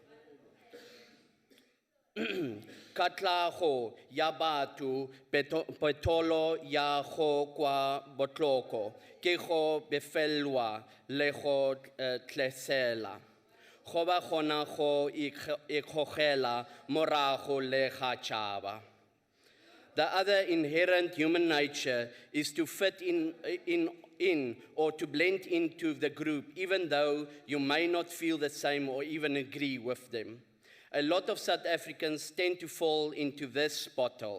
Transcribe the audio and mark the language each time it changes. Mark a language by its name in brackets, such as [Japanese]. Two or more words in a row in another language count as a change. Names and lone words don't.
[Northern Sotho] Katlago ya batho petolo ya go kwa botlhoko ke go befelwa le go tlesela. Go ba gona go ikgogela morago le ga tšhaba. [English] The other inherent human nature is to fit in or to blend into the group, even though you may not feel the same or even agree with them. A lot of South Africans tend to fall into this pothole.